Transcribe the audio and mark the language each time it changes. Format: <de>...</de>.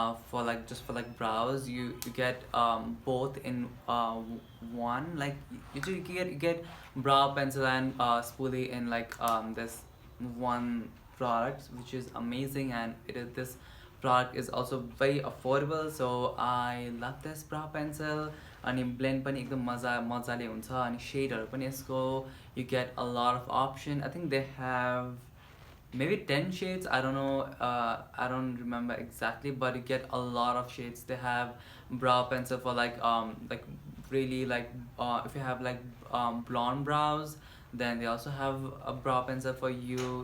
<en>for like just for like brows. You get both in one. Like you get brow pencil and spoolie in like this one product, which is amazing. And it is this product is also very affordable, so I love this brow pencil.</en> <ne>अनि blend पनि एकदम मजाले हुन्छ अनि सेडहरू पनि यसको</ne> <en>you get a lot of option. I think they have maybe 10 shades. I don't know, I don't remember exactly, but you get a lot of shades. They have brow pencil for like really like if you have like blonde brows, then they also have a brow pencil for you.</en>